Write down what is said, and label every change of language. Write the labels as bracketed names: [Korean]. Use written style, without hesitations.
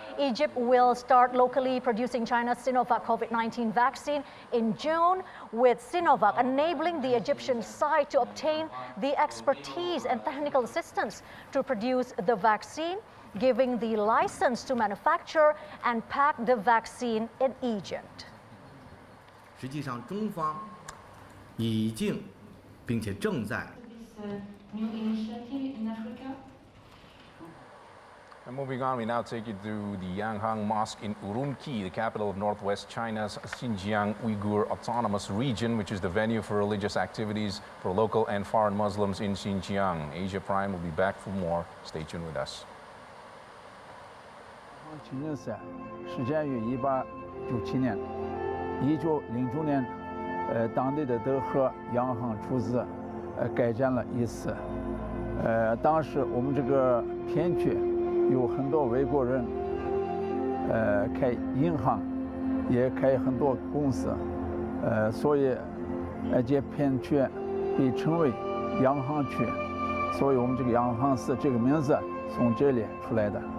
[English] Egypt will start locally producing China's Sinovac COVID-19 vaccine in June, with Sinovac enabling the Egyptian side to obtain the expertise and technical assistance to produce the vaccine, giving the license to manufacture and pack the vaccine in Egypt. [Chinese] 实际上，中方已经并且正在。 [English] And moving on, we now take you to the Yanghang Mosque in Urumqi, the capital of northwest China's Xinjiang Uyghur Autonomous Region, which is the venue for religious activities for local and foreign Muslims in Xinjiang. Asia Prime will be back for more. Stay tuned with us. [Chinese] 清真寺始建于1897年，1909年，当地的德和洋行出资，改建了一次。当时我们这个片区有很多外国人，开银行，也开很多公司，所以这片区被称为洋行区，所以我们这个洋行寺这个名字从这里出来的。